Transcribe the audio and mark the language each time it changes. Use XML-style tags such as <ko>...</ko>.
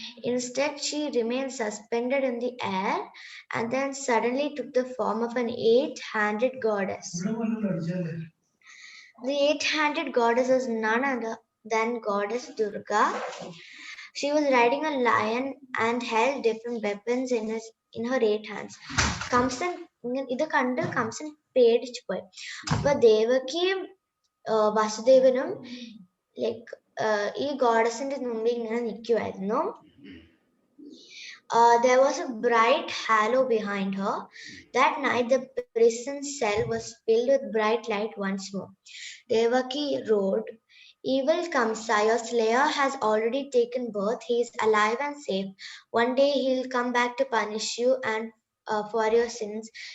<en>Instead, she remained suspended in the air and then suddenly took the form of an 8-handed goddess. The 8-handed goddess was none other than Goddess Durga. She was riding a lion and held different weapons in her 8 hands. Kamsan</en> <ml>ഇത് കണ്ട് കംസൻ പേടിച്ചു പോയി. അപ്പൊ ദേവകിയും വസുദേവനും like ഈ ഗോഡസിന്റെ മുമ്പിൽ ഇങ്ങനെ നിൽക്കുമായിരുന്നു.</ml> <en>There was a bright halo behind her. That night, the prison cell was filled with bright light once more. Devaki roared, "Evil Kamsa, your slayer has already taken birth. He is alive and safe. One day he'll come back to punish you and for your sins.</en>